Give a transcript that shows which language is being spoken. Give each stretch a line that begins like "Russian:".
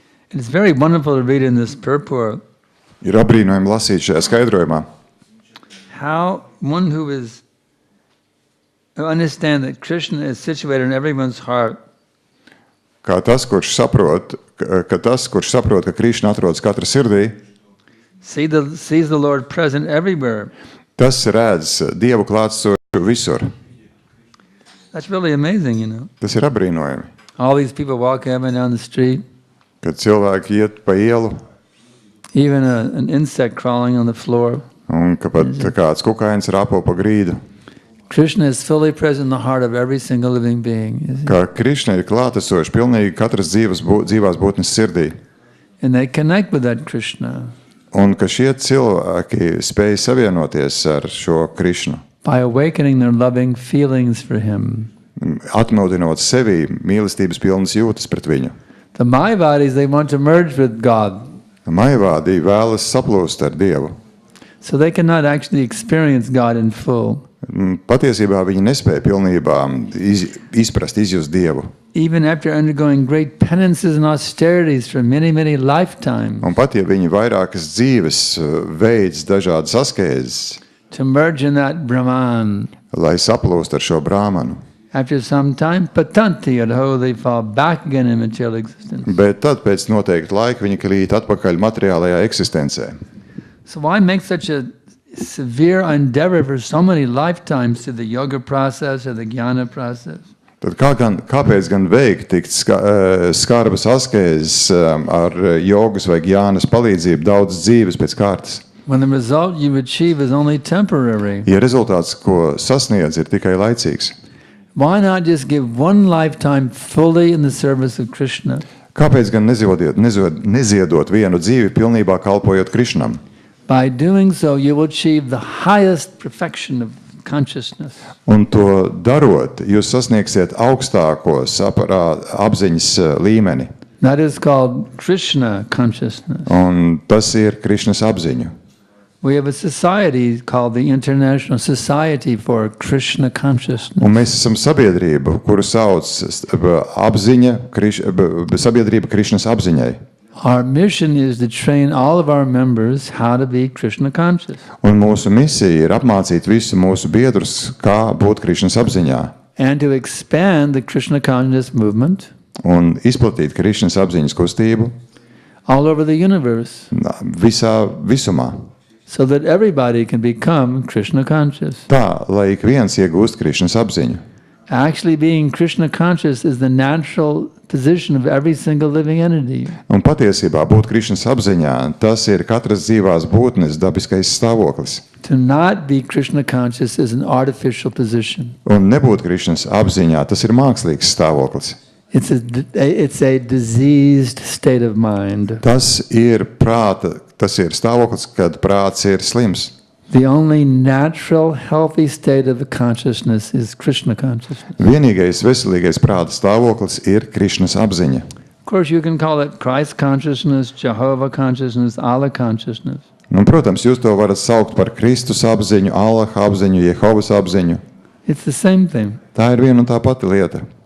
English: It's very wonderful to read in this purport.
Latvian: Ir apbrīnojami lasīt šajā skaidrojumā,
English: how one who understand that Krishna is situated in everyone's heart.
Latvian: kā tas, kurš saprot, ka Krišna atrodas katra sirdī,
English: sees the Lord present everywhere.
Latvian: tas redz Dievu klātsošu visur.
English: That's really amazing, you know.
Latvian: Tas ir apbrīnojami,
English: All these people walking up and down the street,
Latvian: kad cilvēki iet pa ielu,
English: even an insect crawling on the floor.
Latvian: un ka pat kāds kukainis rāpo pa grīdu.
English: Krishna is fully present in the heart of every single living being.
Latvian: Kā Krišna ir klātesoši pilnīgi katras dzīvās būtnes sirdī.
English: And they connect with that Krishna
Latvian: Un ka šie cilvēki spēj savienoties ar šo Krišnu,
English: by awakening their loving feelings for him.
Latvian: atmodinot sevi mīlestības pilnas jūtas pret viņu.
English: The Mayavadis, they want to merge with God.
Latvian: Maivādi vēlas saplūst ar Dievu.
English: So they cannot actually experience God in full.
Latvian: Patiesībā viņi nespēja pilnībā izprast, izjust Dievu.
English: Even after undergoing great penances and austerities for many, many lifetimes,
Latvian: Un pat ja viņi vairākas dzīves veids dažādas askēzes,
English: to merge in that Brahman,
Latvian: lai saplūst ar šo brāmanu,
English: after some time,
Sanskrit: patanti adho,
English: they fall back again in material existence.
Latvian: bet tad pēc noteikta laika viņi krīt atpakaļ materiālajā eksistencē.
English: So why make such a severe endeavor for so many lifetimes to the yoga process or the jnana process?
Latvian: Tad kāpēc gan veikt tik skarbas askēzes ar jogas vai gjānas palīdzību daudz dzīves pēc kārtas?
English: When the result you achieve is only temporary,
Latvian: Ja rezultāts, ko sasniedz, ir tikai laicīgs,
English: why not just give one lifetime fully in the service of Krishna?
Latvian: kāpēc gan neziedot vienu dzīvi pilnībā kalpojot Krišnam?
English: By doing so, you will achieve the highest perfection of consciousness.
Latvian: Un to darot, jūs sasniegsiet augstākos apziņas līmeni.
English: That is called Krishna consciousness.
Latvian: Un tas ir Krišnas apziņu.
English: We have a society called the International Society for Krishna Consciousness.
Latvian: Un mēs esam sabiedrība, kuru sauc apziņa, sabiedrība Krišnas apziņai.
English: Our mission is to train all of our members how to be Krishna conscious.
Latvian: Un mūsu misija ir apmācīt visu mūsu biedrus, kā būt Krišnas apziņā.
English: And to expand the Krishna consciousness movement
Latvian: Un izplatīt Krišnas apziņas kustību
English: all over the universe,
Latvian: visumā.
English: so that everybody can become Krishna conscious.
Latvian: Tā, lai ik viens iegūst Krišnas apziņu.
English: Actually, being Krishna conscious is the natural position of every single living entity.
Latvian: Un patiesībā būt Krišnas apziņā, tas ir katras dzīvās būtnes dabiskais stāvoklis.
English: To not be Krishna conscious is an artificial position.
Latvian: Un nebūt Krišnas apziņā, tas ir mākslīgs stāvoklis.
English: It's a diseased state of mind.
Latvian: Tas ir stāvoklis, kad prāts ir slims.
English: The only natural, healthy state of consciousness is Krishna consciousness.
Latvian: Vienīgais veselīgais prāta stāvoklis ir Krišnas apziņa.
English: Of course, you can call it Christ consciousness, Jehovah consciousness, Allah consciousness.
Latvian: Un, protams, jūs to varat saukt par Kristus apziņu, Allaha apziņu, Jehovas apziņu.
English: It's the same thing.
Latvian: Tā ir viena un tā pati lieta.